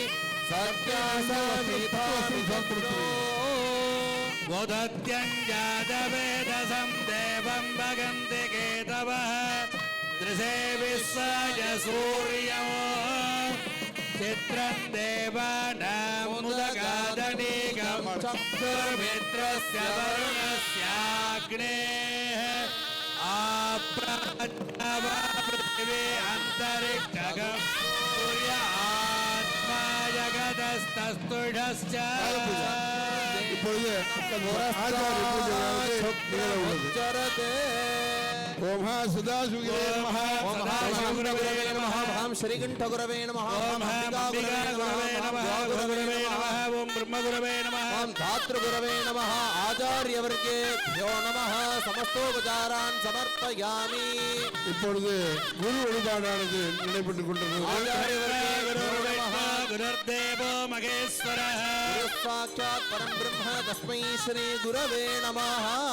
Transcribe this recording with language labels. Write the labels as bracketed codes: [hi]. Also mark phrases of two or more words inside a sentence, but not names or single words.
[sa] गोदत्यञ्जातवेदसं देवं भगन्ति केतवः दृशे विश्वाय सूर्यो चित्रं देवानामुदगादनीकं चक्षुर्मित्रस्य वरुणस्याग्नेः आप्राज्ञवा पृथिवी अन्तरिक्षगं सूर्य आत्मा जगतस्तस्तुषश्च [ta] இப்பொழுது ஆச்சாரிய பூஜை நிகழ உள்ளது. [sa] ओम् सदा सुकिरे नमः. ओम गुरवे नमः ओम श्रीकंठ गुरवे नमः ओम अंबिका गुरवे नमः गुरवे नमः ओम ब्रह्म गुरवे नमः ओम धातृ गुरवे नमः आचार्यवर्गेभ्यो नमः समस्तोपचारान् समर्पयामि [ta] இப்பொழுது குரு வழிபாடானது நடைபெற்றுக் கொண்டிருக்கிறது. [sa] गुरुर्देवो गुरुर्देवो महेश्वरः गुरुः साक्षात् परं ब्रह्म तस्मै श्री गुरवे नमः